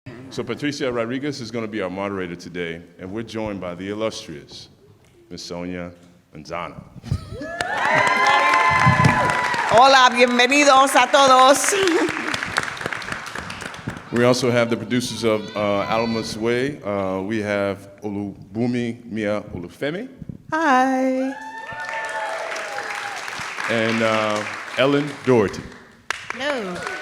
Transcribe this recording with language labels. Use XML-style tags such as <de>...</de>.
<en>So Patricia Rodriguez is going to be our moderator today, and we're joined by the illustrious Miss Sonia Manzano.</en> <es>Hola, bienvenidos a todos.</es> <en>We also have the producers of Alma's Way. We have Olubumi Mia Olufemi. Hi. And Ellen Doherty. Hello.</en>